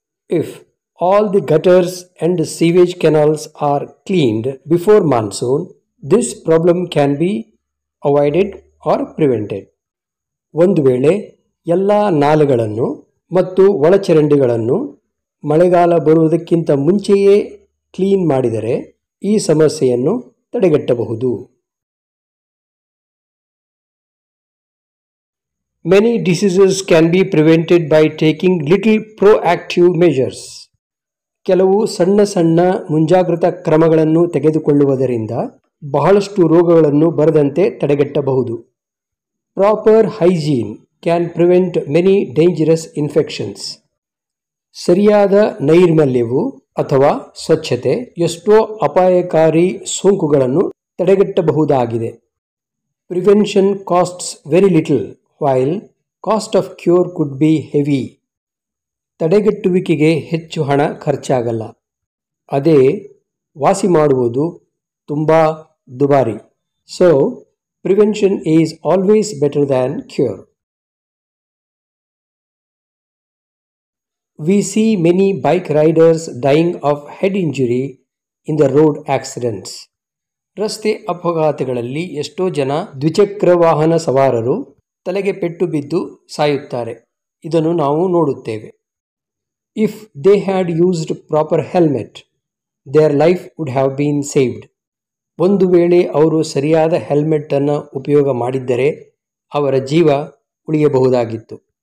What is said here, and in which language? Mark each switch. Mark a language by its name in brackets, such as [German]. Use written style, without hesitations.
[English] If all the gutters and sewage canals are cleaned before monsoon, this problem can be avoided or prevented. [Kannada] ಒಂದು ವೇಳೆ ಎಲ್ಲ ನಾಲೆಗಳನ್ನು ಮತ್ತು ಒಳಚರಂಡಿಗಳನ್ನು ಮಳೆಗಾಲ ಬರುವುದಕ್ಕಿಂತ ಮುಂಚೆಯೇ ಕ್ಲೀನ್ ಮಾಡಿದರೆ ಈ ಸಮಸ್ಯೆಯನ್ನು ತಡೆಗಟ್ಟಬಹುದು. [English] Many diseases can be prevented by taking little proactive measures. [Kannada] ಕೆಲವು ಸಣ್ಣ ಸಣ್ಣ ಮುಂಜಾಗ್ರತಾ ಕ್ರಮಗಳನ್ನು ತೆಗೆದುಕೊಳ್ಳುವುದರಿಂದ ಬಹಳಷ್ಟು ರೋಗಗಳನ್ನು ಬರದಂತೆ ತಡೆಗಟ್ಟಬಹುದು. [English] Proper hygiene can prevent many dangerous infections. [Kannada] ಸರಿಯಾದ ನೈರ್ಮಲ್ಯವು ಅಥವಾ ಸ್ವಚ್ಛತೆ ಎಷ್ಟೋ ಅಪಾಯಕಾರಿ ಸೋಂಕುಗಳನ್ನು ತಡೆಗಟ್ಟಬಹುದಾಗಿದೆ. [English] Prevention costs very little while cost of cure could be heavy. [Kannada] ತಡೆಗಟ್ಟುವಿಕೆಗೆ ಹೆಚ್ಚು ಹಣ ಖರ್ಚಾಗಲ್ಲ, ಅದೇ ವಾಸಿ ಮಾಡುವುದು ತುಂಬ ದುಬಾರಿ. [English] So prevention is always better than cure. We see many bike riders dying of head injury in the road accidents. [Kannada] ರಸ್ತೆ ಅಪಘಾತಗಳಲ್ಲಿ ಎಷ್ಟೋ ಜನ ದ್ವಿಚಕ್ರ ವಾಹನ ಸವಾರರು ತಲೆಗೆ ಪೆಟ್ಟು ಬಿದ್ದು ಸಾಯುತ್ತಾರೆ. ಇದನ್ನು ನಾವು ನೋಡುತ್ತೇವೆ. [English] If they had used proper helmet, their life would have been saved. [Kannada] ಒಂದು ವೇಳೆ ಅವರು ಸರಿಯಾದ ಹೆಲ್ಮೆಟ್ಟನ್ನು ಉಪಯೋಗ ಮಾಡಿದ್ದರೆ ಅವರ ಜೀವ ಉಳಿಯಬಹುದಾಗಿತ್ತು.